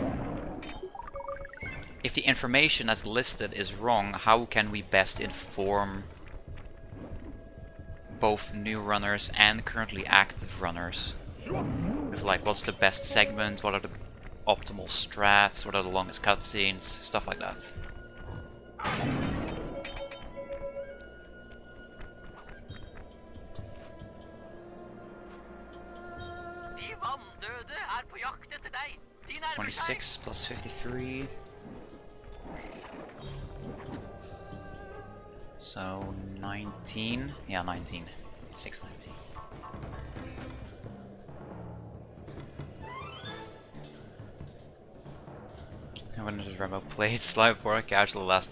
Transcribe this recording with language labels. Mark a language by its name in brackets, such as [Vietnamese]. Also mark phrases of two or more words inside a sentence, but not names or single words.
[English] If the information that's listed is wrong, how can we best inform both new runners and currently active runners? With like, what's the best segment, what are the optimal strats, what are the longest cutscenes, stuff like that. [Norwegian] De vanndøde er på jakt etter deg. De nærmer seg. [English] 26 plus 53. So 19. Yeah, 19. 619. When did Remo play Sly 4 casual last time?